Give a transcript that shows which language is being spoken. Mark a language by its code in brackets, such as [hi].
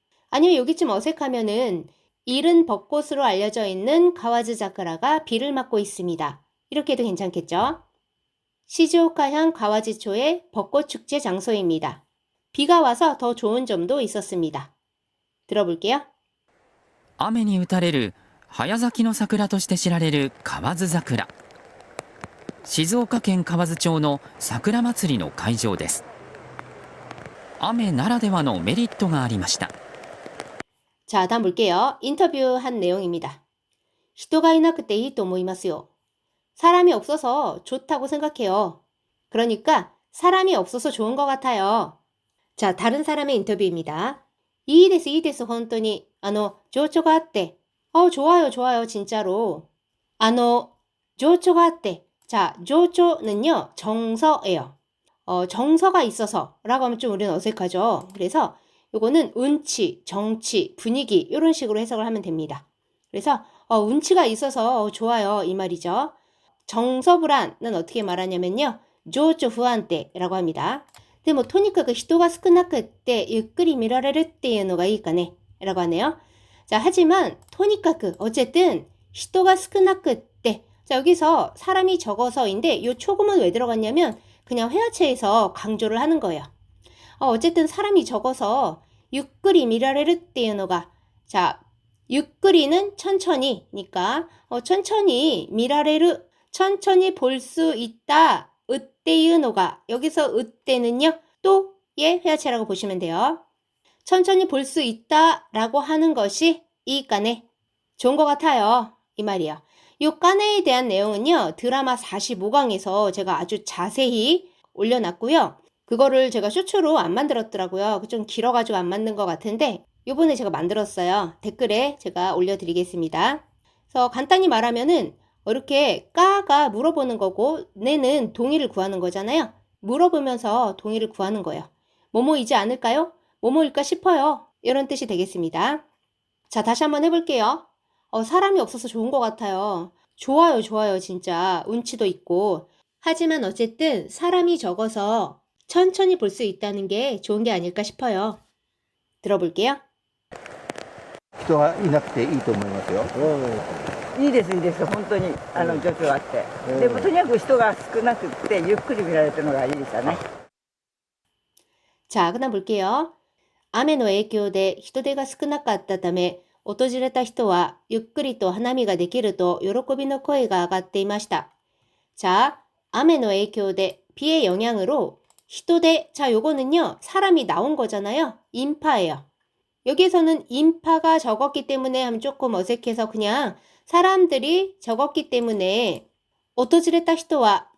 [ko] 아니면 여기쯤 어색하면은 이른 벚꽃으로 알려져 있는 가와즈자크라가 비를 맞고 있습니다. 이렇게 해도 괜찮겠죠? 시즈오카현 가와지초의 벚꽃 축제 장소입니다. 비가 와서 더 좋은 점도 있었습니다. 들어볼게요. [ja] 雨に打たれる早咲きの桜として知られる河津桜。静岡県河津町の桜祭りの会場です。雨ならではのメリットがありました。 [ko] 자, 다음 볼게요. 인터뷰한 내용입니다. [ja] 人がいなくていいと思いますよ. [ko] 사람이 없어서 좋다고 생각해요. 그러니까 사람이 없어서 좋은 것 같아요. 자, 다른 사람의 인터뷰입니다. [ja] いいです、いいです、本当に。情緒があって。 [ko] 좋아요, 좋아요, 진짜로. [ja] 情緒があって. [ko] 자, 情緒는요, 정서예요. 정서가 있어서 라고 하면 좀 우리는 어색하죠. 그래서 요거는 운치, 정치, 분위기 이런 식으로 해석을 하면 됩니다. 그래서 운치가 있어서 좋아요 이 말이죠. 정서불안은 어떻게 말하냐면요. [ja] 情緒不安定 [ko] 라고 합니다. [ja] でもとにかく人が少なくってゆっくり見られるっていうのがいいかね [ko] 라고 하네요. 자, 하지만 とにかく 어쨌든 [ja] 人が少なくって. [ko] 자, 여기서 사람이 적어서인데 요 초금은 왜 들어갔냐면 그냥 회화체에서 강조를 하는 거예요. 어쨌든 사람이 적어서 [ja] ゆっくり見られるっていうのが. [ko] 자, ゆっくり는 천천히니까 천천히 見られる 천천히 볼 수 있다. 으때유노가 여기서 으때는요 또의 회화체라고 보시면 돼요. 천천히 볼 수 있다라고 하는 것이 이 까네 좋은 것 같아요 이 말이에요. 이 까네에 대한 내용은요 드라마 45강에서 제가 아주 자세히 올려놨고요. 그거를 제가 쇼츠로 안 만들었더라고요. 좀 길어가지고 안 만든 것 같은데 요번에 제가 만들었어요. 댓글에 제가 올려드리겠습니다. 그래서 간단히 말하면은 이렇게 까가 물어보는 거고 네는 동의를 구하는 거잖아요. 물어보면서 동의를 구하는 거예요. 뭐뭐이지 않을까요? 뭐뭐일까 싶어요. 이런 뜻이 되겠습니다. 자, 다시 한번 해볼게요. 사람이 없어서 좋은 것 같아요. 좋아요, 좋아요, 진짜. 운치도 있고. 하지만 어쨌든 사람이 적어서 천천히 볼 수 있다는 게 좋은 게 아닐까 싶어요. 들어볼게요. [ja] 人がいなくていいと思いますよ。いいですいいです、本当に情緒あって、でもとにかく人が少なくってゆっくり見られてるのがいいですよね。 [ko] 자, 그다음 볼게요. [ja] 雨の影響で人手が少なかったため、訪れた人はゆっくりと花見ができると喜びの声が上がっていました. [ko] 자, [ja] 雨の影響で [ko] 비의 영향으로 히토데. 자, 요거는요. 사람이 나온 거잖아요. 인파예요. 여기에서는 인파가 적었기 때문에 하면 조금 어색해서 그냥 사람들이 적었기 때문에 오토지레타 히토와.